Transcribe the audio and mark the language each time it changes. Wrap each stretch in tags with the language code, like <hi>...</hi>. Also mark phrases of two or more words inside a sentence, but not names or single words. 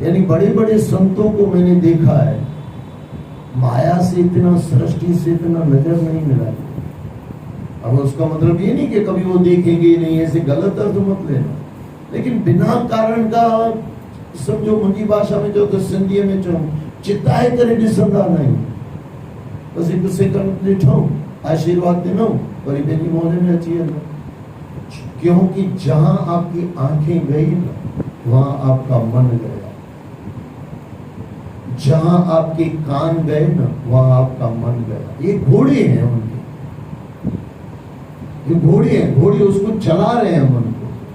<hi>यानी बड़े बड़े संतों को मैंने देखा है, माया से इतना, सृष्टि से इतना नजर नहीं मिला। अब उसका मतलब ये नहीं कि कभी वो देखेंगे नहीं, ऐसे गलत अर्थ मत लेना। लेकिन बिना कारण का समझो,</hi> <sd>मुंजी भाषा में जो तो सिंधी में जो चिताए करे ॾिसंदा नहीं, बस एक दूसरे का ॾिठो आशीर्वाद दिनो वरी पंहिंजी मोहन में अची वेंदो।</sd> <hi>क्योंकि जहां आपकी आंखें गई ना, वहां आपका मन गया। जहां आपके कान गए ना, वहां आपका मन गया। ये घोड़े हैं उनके, ये घोड़े हैं, घोड़े उसको चला रहे हैं मन को।</hi>